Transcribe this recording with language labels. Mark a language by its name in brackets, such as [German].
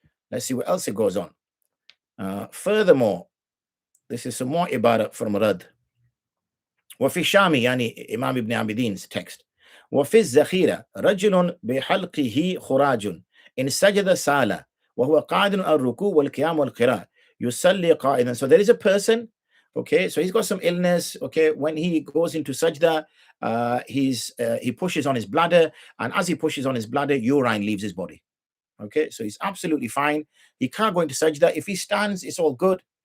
[English] Let's see what else it goes on. Furthermore, this is some more ibarat from Rad. [Arabic] وفي الشامي يعني إمام ابن عابدين's text. وفي الزخيرة رجل بحلقه خراج إن سجد سالة وهو قاعد على الركوع والقيام والقراءة يصلي قائدا. [English] So there is a person, okay, so he's got some illness, okay, when he goes into sajda, he pushes on his bladder, and as he pushes on his bladder, urine leaves his body. Okay, so he's absolutely fine. He can't go into sajda. If he stands, it's all good.